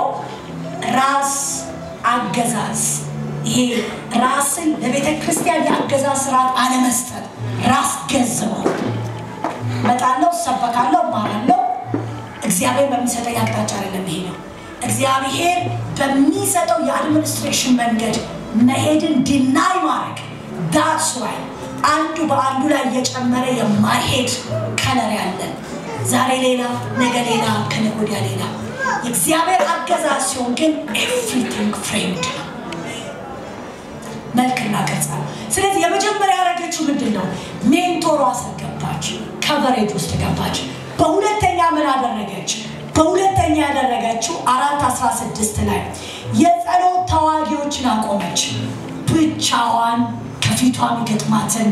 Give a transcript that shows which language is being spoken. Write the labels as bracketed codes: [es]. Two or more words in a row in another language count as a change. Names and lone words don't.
[am] ራስ አገዛዝ። ይሄ ራስን ለቤተ ክርስቲያን የአገዛዝ ስርዓት አለመስጠት፣ ራስ ገዝሞ መጣለው፣ ሰበካለው፣ ማራለው። እግዚአብሔር በሚሰጠው አቅጣጫ አይደለም ይሄ ነው። እግዚአብሔር በሚሰጠው የአድሚኒስትሬሽን መንገድ መሄድን ዲናይ ማድረግ [en] that's why [am] አንዱ በአንዱ ላይ እየጨመረ የማይሄድ ከለር ያለን ዛሬ ሌላ ነገ ሌላ ከነገ ወዲያ ሌላ እግዚአብሔር አገዛዝ ሲሆን ግን [en] everything framed [am] ነው፣ መልክና ቅርጽ። ስለዚህ የመጀመሪያ ያደረገችው ምንድነው? ሜንቶሯ ገባች፣ ከቨሬጅ ውስጥ ገባች። በሁለተኛ ምን አደረገች? በሁለተኛ ያደረገችው 4:16 ላይ የጸሎት ተዋጊዎችን አቆመች። ብቻዋን ከፊቷ የሚገጥማትን